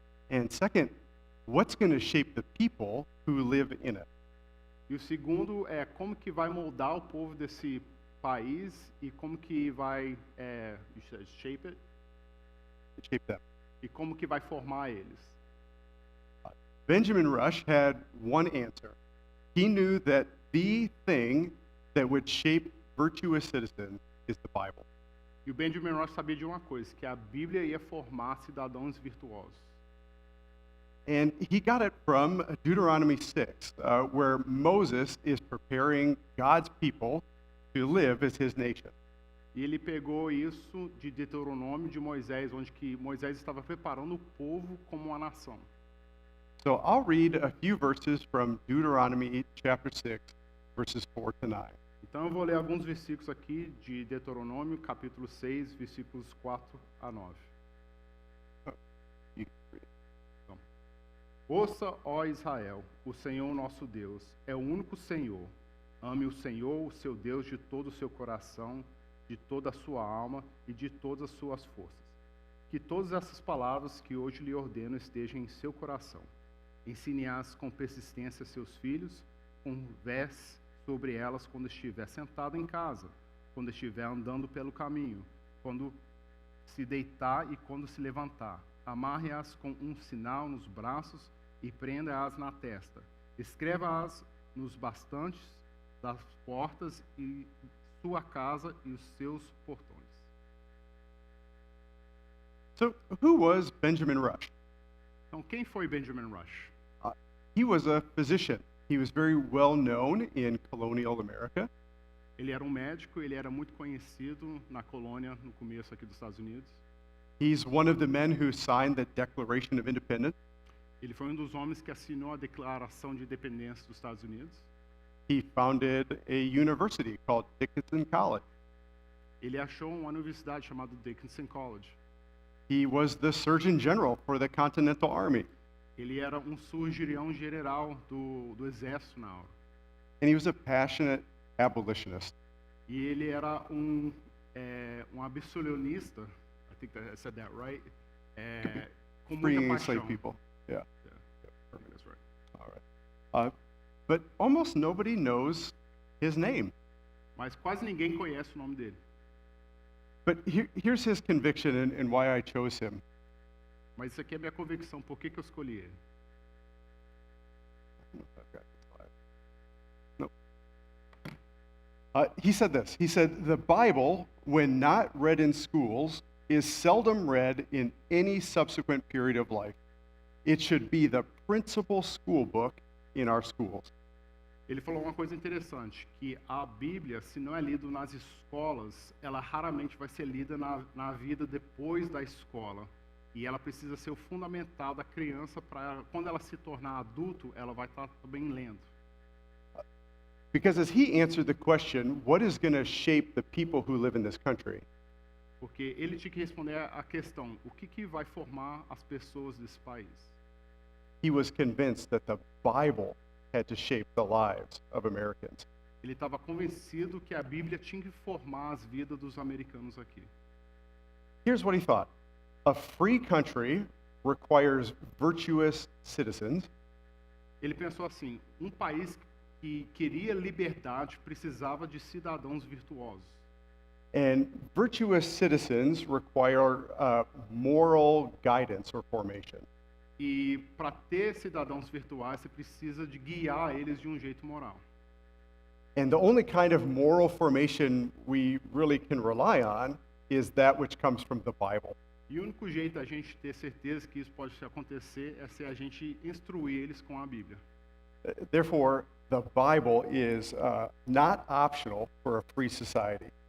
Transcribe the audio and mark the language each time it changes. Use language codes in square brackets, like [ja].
[en] And second, what's going to shape the people who live in it? [pt] E o segundo é como que vai moldar o povo desse país e como que vai [en] shape it? Shape them. [pt] E como que vai formar eles. [en] Benjamin Rush had one answer. He knew that the thing that would shape virtuous citizens is the Bible. [pt] E o Benjamin Rush sabia de uma coisa, que a Bíblia ia formar cidadãos virtuosos. [en] And he got it from Deuteronomy 6, where Moses is preparing God's people to live as his nation. [pt] E ele pegou isso de Deuteronômio de Moisés, onde que Moisés estava preparando o povo como uma nação. [en] So I'll read a few verses from Deuteronomy chapter 6, verses 4 to 9. [pt] Então eu vou ler alguns versículos aqui de Deuteronômio, capítulo 6, versículos 4 a 9. Ouça, ó Israel, o Senhor nosso Deus é o único Senhor. Ame o Senhor, o seu Deus, de todo o seu coração, de toda a sua alma e de todas as suas forças. Que todas essas palavras que hoje lhe ordeno estejam em seu coração. Ensine-as com persistência a seus filhos, converse sobre elas quando estiver sentado em casa, quando estiver andando pelo caminho, quando se deitar e quando se levantar. Amarre-as com um sinal nos braços e prenda-as na testa. Escreva-as nos bastantes das portas e sua casa e os seus portões. [en] So, who was Benjamin Rush? [pt] Então, quem foi Benjamin Rush? [en] He was a physician. He was very well known in colonial America. [pt] Ele era um médico, ele era muito conhecido na colônia no começo aqui dos Estados Unidos. [en] He's one of the men who signed the Declaration of Independence. [pt] Ele foi um dos homens que assinou a Declaração de Independência dos Estados Unidos. [en] He founded a university called Dickinson College. [pt] Ele achou uma universidade chamada Dickinson College. [en] He was the Surgeon General for the Continental Army. [pt] Ele era um surgeão general do exército na hora. [en] And he was a passionate abolitionist. [pt] E ele era um abolicionista. [en] I think that I said that right. [pt] Com muita [en] Freeing [pt] paixão. [en] enslaved people. Yeah. That's right. All right. But almost nobody knows his name. [pt] Mas quase ninguém conhece o nome dele. [en] But here's his conviction and why I chose him. [pt] Mas isso aqui é minha convicção. Por que eu escolhi ele? [en] I don't know if I've got the slide. No. He said this. He said, the Bible, when not read in schools, is seldom read in any subsequent period of life. It should be the principal school book in our schools. [pt] Ele falou uma coisa interessante, que a Bíblia, se não é lida nas escolas, ela raramente vai ser lida na vida depois da escola. E ela precisa ser o fundamental da criança para, quando ela se tornar adulto, ela vai estar também lendo. [en] Because as he answered the question, what is going to shape the people who live in this country? [pt] Porque ele tinha que responder a questão, o que vai formar as pessoas desse país? [en] He was convinced that the Bible had to shape the lives of Americans. [pt] Ele estava convencido que a Bíblia tinha que formar as vidas dos americanos aqui. [en] Here's what he thought. A free country requires virtuous citizens, [pt] Ele pensou assim, um país que queria liberdade precisava de cidadãos virtuosos. [en] and virtuous citizens require moral guidance or formation. [pt] E para ter cidadãos virtuais, você precisa de guiar eles de um jeito moral. [en] And the only kind of moral formation we really can rely on is that which comes from the Bible. [pt] E o único jeito da gente ter certeza que isso pode acontecer é se a gente instruir eles com a Bíblia. [en] Therefore, the Bible is not optional for a free society.